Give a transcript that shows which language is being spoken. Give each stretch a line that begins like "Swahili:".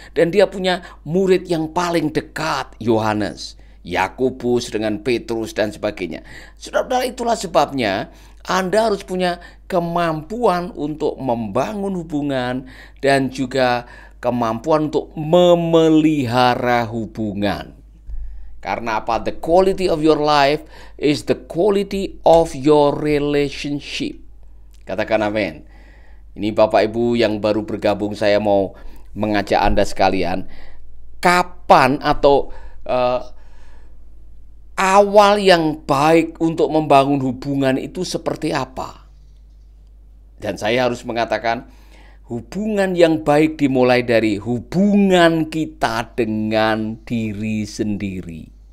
Indonesian: Dan dia punya murid yang paling dekat, Yohanes, Yakobus dengan Petrus dan sebagainya. Saudara, itulah sebabnya Anda harus punya kemampuan untuk membangun hubungan dan juga kemampuan untuk memelihara hubungan. Karena apa?
English: The quality of your life is the quality of your relationship.
Indonesian: Katakan amin. Ini Bapak Ibu yang baru bergabung, saya mau mengajak Anda sekalian, kapan atau awal yang baik untuk membangun hubungan itu seperti apa? Dan saya harus mengatakan, hubungan yang baik dimulai dari hubungan kita dengan diri sendiri.